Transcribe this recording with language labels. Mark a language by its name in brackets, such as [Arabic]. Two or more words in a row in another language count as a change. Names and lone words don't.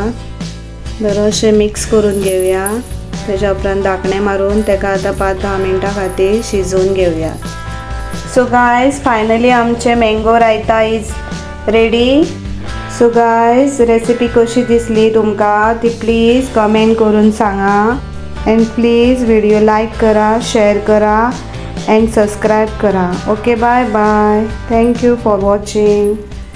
[Konkani] बरो अशें मिक्स करून घेऊया. त्याच्या उपरांत धाकणे मारून तेका आता 5-10 मिनटां खातीर शिजवून घेऊया. [English] so guys finally आमचे mango raita is ready. so guys [Konkani] रेसिपी कशी दिसली तुमकां ती [English] please comment [Konkani] करून सांगा. [English] and please video like [Konkani] करा, शेअर करा [English] and subscribe [Konkani] करा. [English] okay bye bye. Thank you for watching.